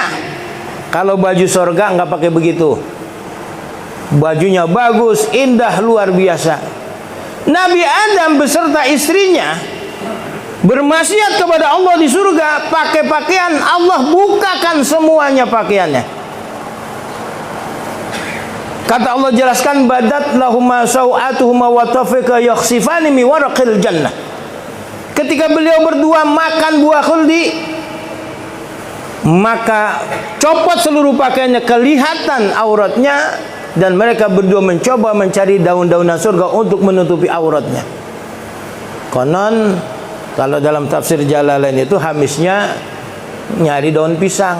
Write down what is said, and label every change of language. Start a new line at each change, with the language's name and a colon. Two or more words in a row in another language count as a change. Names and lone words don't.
Indonesian: Kalau baju sorga nggak pakai begitu. Bajunya bagus, indah, luar biasa. Nabi Adam beserta istrinya bermaksiat kepada Allah di surga, pakai pakaian, Allah bukakan semuanya pakaiannya. Kata Allah jelaskan,
Arabic: بدت لهما سوآتهما وطفقا يخصفان من ورق الجنة.
Indonesian: Ketika beliau berdua makan buah khuldi, maka copot seluruh pakaiannya, kelihatan auratnya dan mereka berdua mencoba mencari daun-daunan surga untuk menutupi auratnya. Konon kalau dalam tafsir Jalalain itu hamisnya nyari daun pisang.